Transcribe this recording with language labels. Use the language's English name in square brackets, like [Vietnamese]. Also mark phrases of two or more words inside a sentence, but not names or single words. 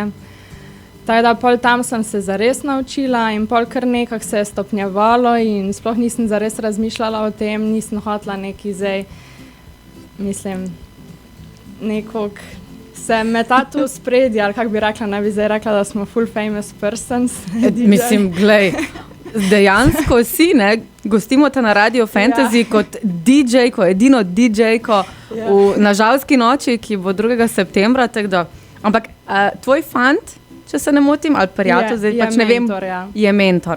[Slovenian] Tako da pol tam sem se zares naučila in pol kar nekako se je stopnjevalo in sploh nisem zares razmišljala o tem, nisem hotla neki zdaj, mislim, nekog se metati v spredje, ali kako bi rekla, ne bi zdaj rekla, da smo full [English] famous persons. [Slovenian] Mislim, glej, dejansko si, ne, gostimo te na Radio Fantasy kot DJ, ko edino DJ-ko na Žalski noči, ki bo 2. septembra, tako da, ampak tvoj fant, če se ne motim, ali prijatelj, zdaj pač ne vem, je mentor.